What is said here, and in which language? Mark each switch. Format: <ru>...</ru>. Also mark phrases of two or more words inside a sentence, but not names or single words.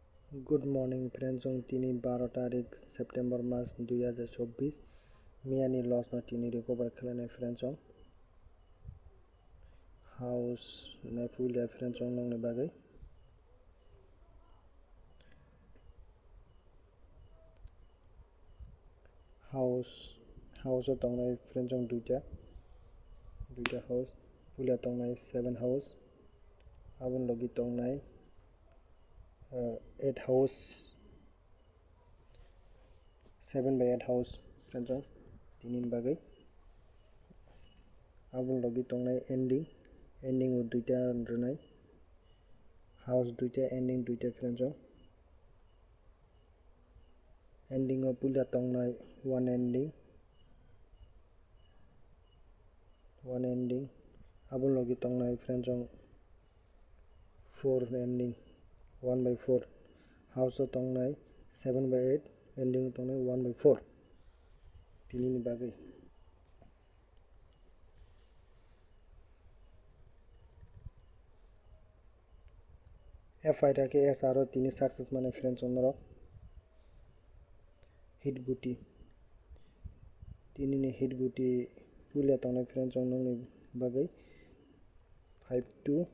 <en>Good morning</en> <trp>friends on tini 12 tarik September mas 2024 miani loss na tini recover khalane friends on house na full ya friends on nong ne bagai house o tong nai friends on duita</trp> <en>house full</en> <trp>ya tong nai 7 house abon logi tong nai 8 house 7 by 8 house friends on tini bagai abon logi tong nai ending o duita runai house duita ending duita friends on ending o pula tong nai one ending abon logi tong nai friends on 4 ending 1 by 4 house o tong nai 7 by 8 ending tong nai 1 by 4 tini ni bagai FI take SRO tini success mane friends on ro hit guti tini ni hit guti pula tong nai friends on ni bagai 5-2</trp>